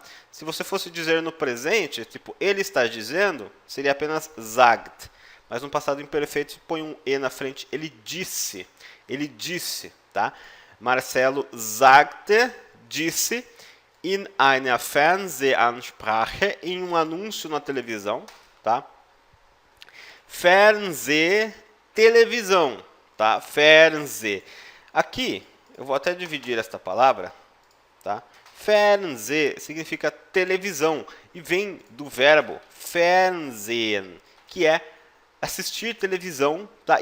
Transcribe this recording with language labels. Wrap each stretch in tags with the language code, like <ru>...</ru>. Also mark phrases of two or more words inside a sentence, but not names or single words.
<pt>Se você fosse dizer no presente, tipo, ele está dizendo, seria apenas sagt. Mas no passado imperfeito, põe um e na frente, ele disse, tá?</pt> <de>Marcelo sagte, disse, in einer Fernsehansprache,</de> <pt>em um anúncio na televisão, tá? Fernseh, televisão, tá? Fernseh. Aqui, eu vou até dividir esta palavra, tá? Fernseh significa televisão e vem do verbo fernsehen, que é assistir televisão, tá?</pt>